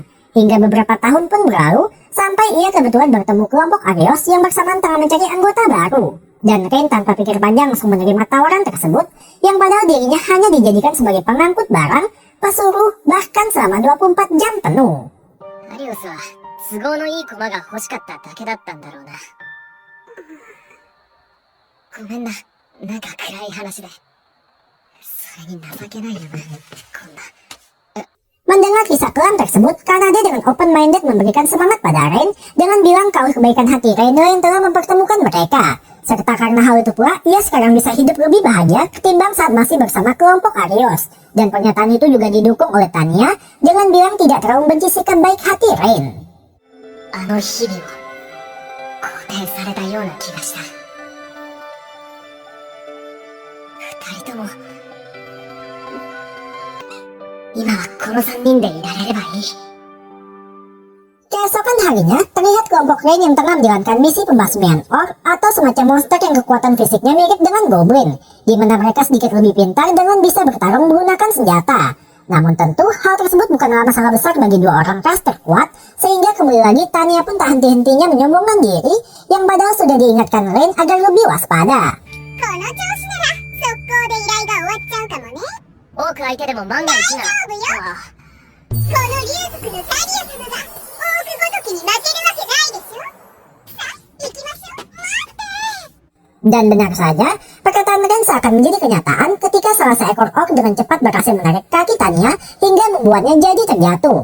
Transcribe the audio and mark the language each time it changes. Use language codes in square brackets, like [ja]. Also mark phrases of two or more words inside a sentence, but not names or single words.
[id] Hingga beberapa tahun pun berlalu, sampai ia kebetulan bertemu kelompok Arios yang bersamaan tengah mencari anggota baru. Dan Rain tanpa pikir panjang langsung menerima tawaran tersebut, yang padahal dirinya hanya dijadikan sebagai pengangkut barang, pesuruh, bahkan selama 24 jam penuh. [ja] アリオスは都合のいい駒が欲しかっただけだったんだろうな。ごめんな、なんか暗い話で。それに情けないよな、こんな。 [id] Mendengar kisah kelam tersebut, Kanade dengan open-minded memberikan semangat pada Rain dengan bilang kalau kebaikan hati Rainer yang telah mempertemukan mereka. Serta karena hal itu pula, ia sekarang bisa hidup lebih bahagia ketimbang saat masih bersama kelompok Arios. Dan pernyataan itu juga didukung oleh Tanya dengan bilang tidak terlalu membenci sikap baik hati Rain. [ja] あの日々を肯定されたような気がした。二人とも今はこの3人でいられればいい。 [id] Keesokan harinya, terlihat kelompok Rain yang tengah menjalankan misi pembasmian orc atau semacam monster yang kekuatan fisiknya mirip dengan goblin, di mana mereka sedikit lebih pintar dengan bisa bertarung menggunakan senjata. Namun tentu, hal tersebut bukanlah masalah besar bagi dua orang ras terkuat, sehingga kembali lagi Tanya pun tak henti-hentinya menyombongkan diri, yang padahal sudah diingatkan Rain agar lebih waspada. [ja] 多く相手でも万が一な。 [id] Dan benar saja, perkataan Rain seakan menjadi kenyataan ketika salah seekor orc dengan cepat berhasil menarik kaki Tanya hingga membuatnya jadi terjatuh.